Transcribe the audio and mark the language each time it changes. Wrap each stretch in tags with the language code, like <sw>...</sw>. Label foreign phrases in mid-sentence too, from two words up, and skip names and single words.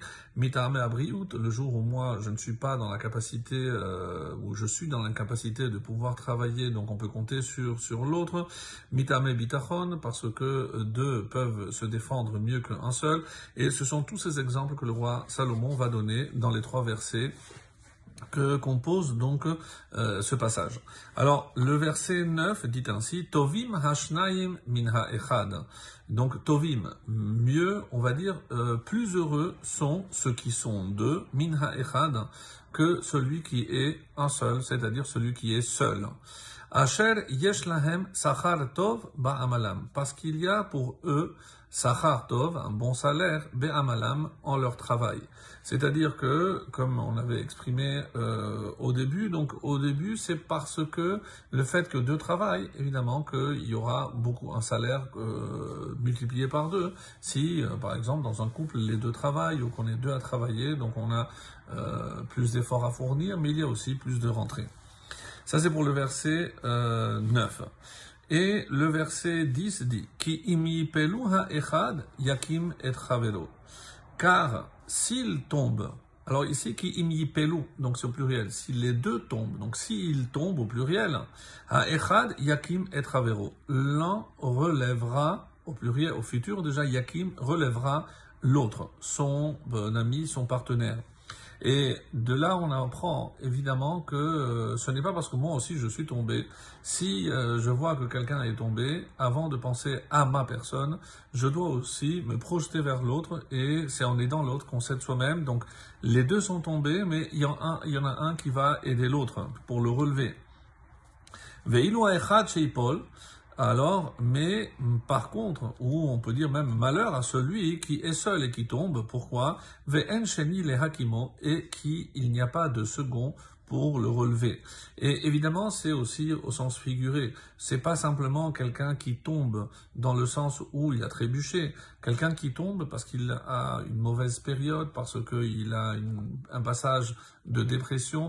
<he>מטעם בריאות,</he> <fr>le jour où moi je ne suis pas dans la capacité, où je suis dans l'incapacité de pouvoir travailler, donc on peut compter sur l'autre.</fr> <he>מטעם ביטחון,</he> <fr>parce que 2 peuvent se défendre mieux qu'un seul. Et ce sont tous ces exemples que le roi Salomon va donner dans les 3 versets que compose donc ce passage. Alors, le verset 9 dit ainsi,</fr> <he>טובים השניים מן האחד.</he> <fr>Donc, Tovim, mieux, on va dire, plus heureux sont ceux qui sont 2,</fr> <he>מן האחד,</he> <fr>que celui qui est un seul, c'est-à-dire celui qui est seul.</fr> <he>אשר יש להם שכר טוב בעמלם.</he> <fr>Parce qu'il y a pour eux</fr> <he>שכר טוב,</he> <fr>un bon salaire, be'amalam, en leur travail. C'est-à-dire que, comme on avait exprimé au début, donc au début c'est parce que le fait que 2 travaillent, évidemment qu'il y aura un salaire multiplié par 2. Si, par exemple, dans un couple, les 2 travaillent ou qu'on est 2 à travailler, donc on a plus d'efforts à fournir, mais il y a aussi plus de rentrées. Ça, c'est pour le verset 9. Et le verset 10 dit</fr> <he>כי אם יפלו האחד יקים את חברו.</he> <fr>Car s'ils tombent, alors ici,</fr> <he>כי אם יפלו,</he> <fr>donc c'est au pluriel, si les 2 tombent, donc s'ils tombent au pluriel,</fr> <he>האחד יקים את חברו.</he> <fr>L'un relèvera, au pluriel, au futur déjà, yakim relèvera l'autre, son ami, son partenaire. Et de là, on apprend évidemment que ce n'est pas parce que moi aussi je suis tombé. Si je vois que quelqu'un est tombé, avant de penser à ma personne, je dois aussi me projeter vers l'autre et c'est en aidant l'autre qu'on s'aide soi-même. Donc les 2 sont tombés, mais il y en a un qui va aider l'autre pour le relever.</fr> <he>ואי לו האחד שיפול.</he> <fr>Alors, mais par contre, ou on peut dire même malheur à celui qui est seul et qui tombe. Pourquoi?</fr> <he>ואין שני להקימו,</he> <fr>et il n'y a pas de second pour le relever. Et évidemment, c'est aussi au sens figuré. C'est pas simplement quelqu'un qui tombe dans le sens où il a trébuché. Quelqu'un qui tombe parce qu'il a une mauvaise période, parce qu'il a un passage de dépression.</fr>